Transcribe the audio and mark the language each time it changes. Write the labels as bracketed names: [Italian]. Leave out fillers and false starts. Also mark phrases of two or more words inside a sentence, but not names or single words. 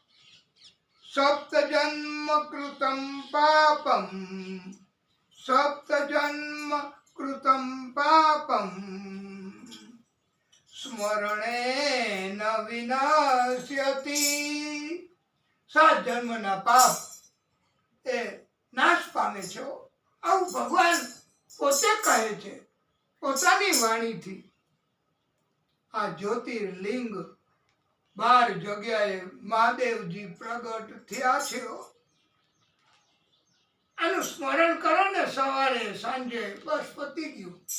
[Sanskrit] सप्तजन्म कृतं पापं सप्तजन्म कृतं पापं स्मरणेन विनाश्यति 7 [Gujarati] જન્મના પાપ એ નાશ પામે છે આવું ભગવાન પોતે કહે છે પોતાની વાણીથી આ જ્યોતિર્લિંગ 12 જગ્યાએ મહાદેવજી પ્રગટ થયા છે આનું સ્મરણ કરો ને સવારે સાંજે બસ પતી ગયું